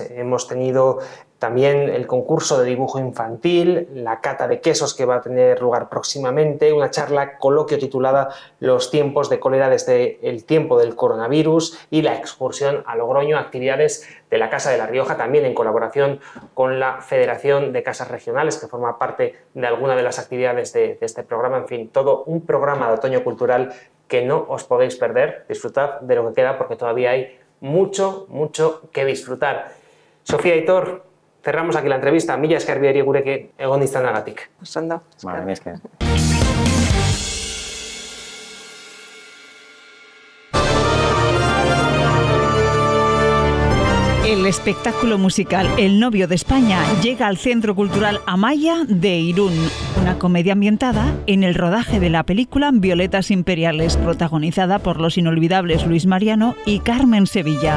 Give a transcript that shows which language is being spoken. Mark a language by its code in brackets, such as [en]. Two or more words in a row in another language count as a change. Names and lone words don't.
[es] Hemos tenido también el concurso de dibujo infantil, la cata de quesos que va a tener lugar próximamente, una charla coloquio titulada Los tiempos de cólera desde el tiempo del coronavirus y la excursión a Logroño, actividades de la Casa de La Rioja, también en colaboración con la Federación de Casas Regionales, que forma parte de alguna de las actividades de este programa. En fin, todo un programa de otoño cultural que no os podéis perder. Disfrutad de lo que queda porque todavía hay mucho que disfrutar. Sofía, Aitor, cerramos aquí la entrevista. [eu] Mila esker biari gurekin egon izanagatik. Ondo. Vale, esker. [es] El espectáculo musical El novio de España llega al Centro Cultural Amaya de Irún, una comedia ambientada en el rodaje de la película Violetas Imperiales, protagonizada por los inolvidables Luis Mariano y Carmen Sevilla.